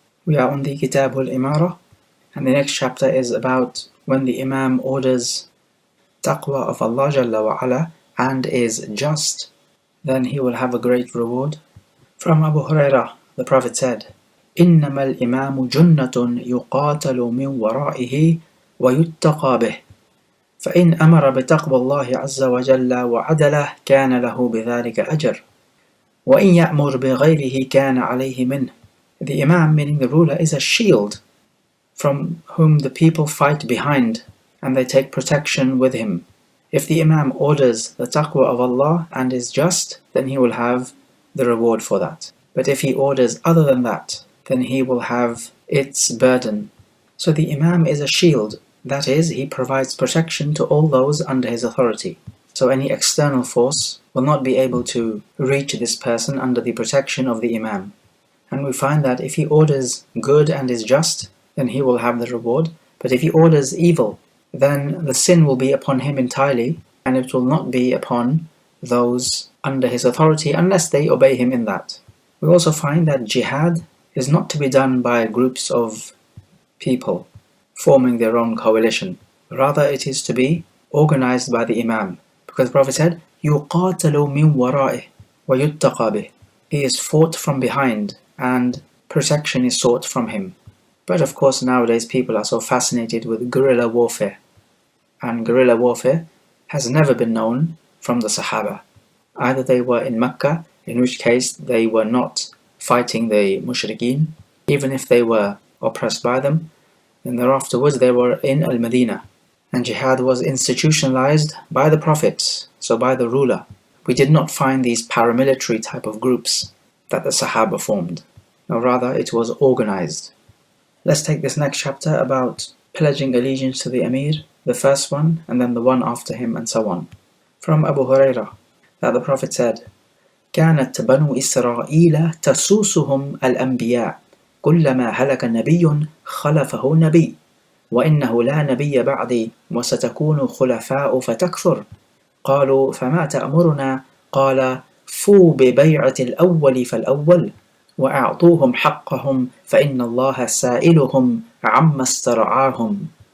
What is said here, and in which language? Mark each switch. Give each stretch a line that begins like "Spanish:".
English: We are on the Kitab Imaarah, and the next chapter is about when the Imam orders taqwa of Allah Jalla wa Ala and is just, then he will have a great reward. From Abu Hurairah, the Prophet said,
Arabic: إِنَّمَا الْإِمَامُ جُنَّةٌ يُقَاتَلُ مِنْ وَرَائِهِ وَيُتَّقَى بِهِ فإن أمر بتقوى الله عز وجل وعدله كان له بذلك أجر وإن يأمر بغيره كان عليه منه.
English: The Imam, meaning the ruler, is a shield from whom the people fight behind, and they take protection with him. If the Imam orders the taqwa of Allah and is just, then he will have the reward for that. But if he orders other than that, then he will have its burden. So the Imam is a shield, that is, he provides protection to all those under his authority. So any external force will not be able to reach this person under the protection of the Imam. And we find that if he orders good and is just, then he will have the reward. But if he orders evil, then the sin will be upon him entirely, and it will not be upon those under his authority unless they obey him in that. We also find that jihad is not to be done by groups of people forming their own coalition. Rather, it is to be organized by the Imam. Because the Prophet said,
Arabic: يُقَاتَلُ مِنْ وَرَائِهِ وَيُتَّقَى بِهِ.
English: He is fought from behind and protection is sought from him. But of course nowadays people are so fascinated with guerrilla warfare. And guerrilla warfare has never been known from the Sahaba. Either they were in Mecca, in which case they were not fighting the mushrikeen, even if they were oppressed by them, and thereafterwards they were in Al-Madinah. And jihad was institutionalized by the Prophet, so by the ruler. We did not find these paramilitary type of groups that the Sahaba formed. No, rather it was organized. Let's take this next chapter about pledging allegiance to the Amir, the first one, and then the one after him, and so on. From Abu Hurairah, that the Prophet said,
Arabic: كانت بنو إسرائيل تسوسهم الأنبياء كلما هلك نبي خلفه نبي وإنه لا نبي بعدي وستكون خلفاء فتكثر قالوا فما تأمرنا قال فوا ببيعة الأول فالأول وأعطوهم حقهم فإن الله سائلهم عما استرعاهم.